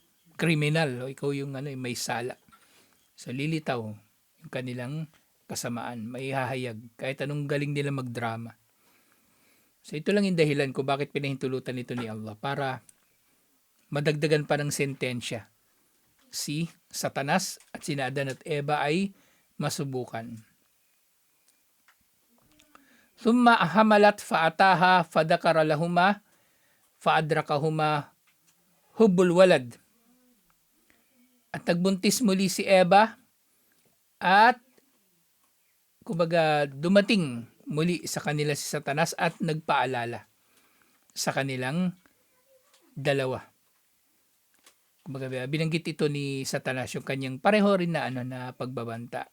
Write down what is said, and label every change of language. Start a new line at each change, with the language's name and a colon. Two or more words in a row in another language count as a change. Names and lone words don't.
Filipino: Kriminal, o ikaw yung may sala. So lilitaw yung kanilang kasamaan, may hahayag, kahit anong galing nila magdrama. So ito lang yung dahilan kung bakit pinahintulutan nito ni Allah, para madagdagan pa ng sentensya. Si Satanas at si Adan at Eva ay masubukan.
Arabic: ثم حملت فأتاها فذكر لهما فأدركهما حب الولد.
Filipino: At nagbuntis muli si Eva at kumbaga dumating muli sa kanila si Satanas at nagpaalala sa kanilang dalawa. Kumbaga binanggit ito ni Satanas yung kanyang pareho rin na pagbabanta.